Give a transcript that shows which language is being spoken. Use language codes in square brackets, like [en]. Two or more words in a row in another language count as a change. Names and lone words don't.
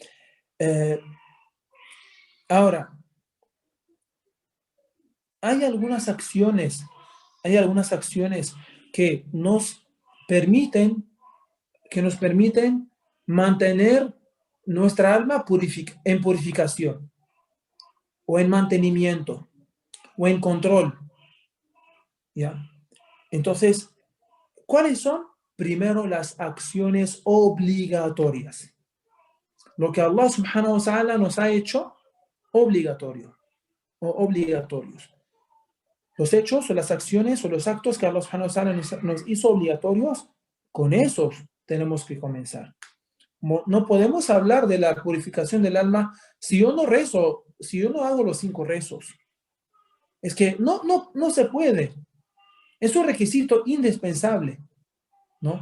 [es] Ahora, hay algunas acciones que nos permiten mantener nuestra alma en purificación, o en mantenimiento, o en control. ¿Ya? Entonces, ¿cuáles son? Primero, las acciones obligatorias. Lo que Allah [ar] سبحانه وتعالى [es] nos ha hecho obligatorio o obligatorios. Los hechos o las acciones o los actos que Allah [ar] سبحانه وتعالى [es] nos hizo obligatorios, con esos tenemos que comenzar. No podemos hablar de la purificación del alma si yo no rezo, si yo no hago los 5 rezos. Es que no se puede. Es un requisito indispensable, ¿no?